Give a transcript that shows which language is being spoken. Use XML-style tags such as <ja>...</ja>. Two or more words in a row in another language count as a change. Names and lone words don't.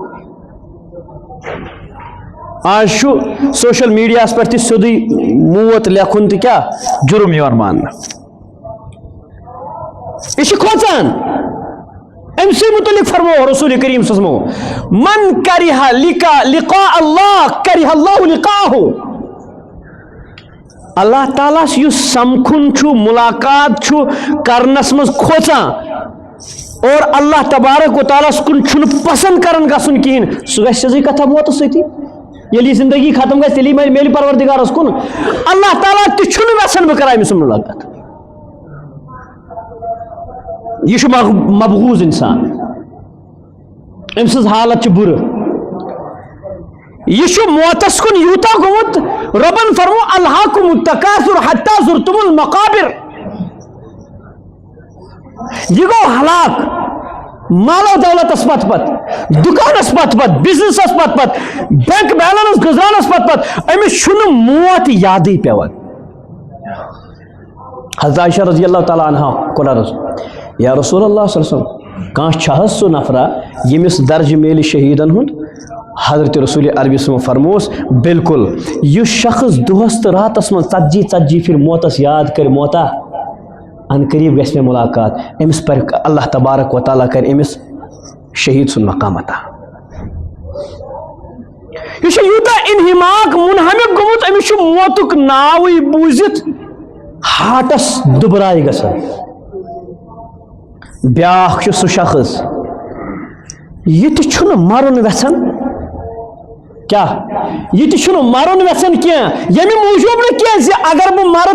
<ks>آز چھُ سوشل میڈیاہس پٮ۪ٹھ تہِ سیوٚدُے موت لیکھُن تہِ کیٛاہ جُرم یِوان ماننہٕ. یہِ چھِ کھوژان أمسي متعلق فرمو رسول كريم</ks> <ar>صلى الله عليه وسلم من كره لقاء الله كره الله لقاءه.</ar> <ks>اللہ تعالیٰ یس سمکھن چھو ملاقات چھو کرنس مز کھوچا اور اللہ تبارک و تعالیٰ کن چھن پسند کرن گسن کہین سہ گژھِ سیزٕے کتھا موتس سۭتی ییٚلہِ زندگی ختم گژھِ تیٚلی میلہِ پروردگارس کن اللہ تعالیٰ تہِ چھُنہٕ ویژھان بہٕ کرٕ أمِس ملاقات. یہ چھُ مبغوض انسان أمۍ سٕنٛز حالت چھِ بُرٕ یہ چھُ موتس کن یوٗتاہ گوٚمُت رۄبن فرمو</ks> <ar>الہاکُم التکاثر حتی زرتم المقابر.</ar> <ks>یہ گو ہلاک مال و دولتس پت پت دکانس پت پت بزنسس پت پت بینک بیلنس گزرانس پت پت امس چھُنہٕ موت یادٕے پیوان. حضرت عائشہ</ks> <ar>رضی اللہ تعالیٰ عنہ</ar> <ks>کوٚر عرض</ks> <ar>یا رسول اللہ صلی اللہ علیہ وسلم</ar> <ks>کانٛہہ چھا حظ سُہ نفرا ییٚمِس درجہ میلہِ شہیدن ہُنٛد. حضرت رسول عربی صلی فرموس بالکل یُس شخص دۄہس تہٕ راتس منٛز 40 پھر موتس یاد کر موتا ان قریب گژھِ مےٚ ملاقات أمِس پر اللہ تبارک و تعالیٰ کر أمِس شہید سُنٛد مقام عطا. یہ چھُ یوٗتاہ انہماک منہمک گوٚمُت أمِس چھُ موتُک ناوٕے بوٗزِتھ ہارٹس دُبراے گژھان. بیٛاکھ چھُ سُہ شخص یہِ تہِ چھُنہٕ مرُن یژھان کیا یہ تہِ چھُنہٕ مرُن یژھان کینٛہہ ییٚمہِ موٗجوٗب نہٕ کینٛہہ زِ اگر بہٕ مرٕ</ks>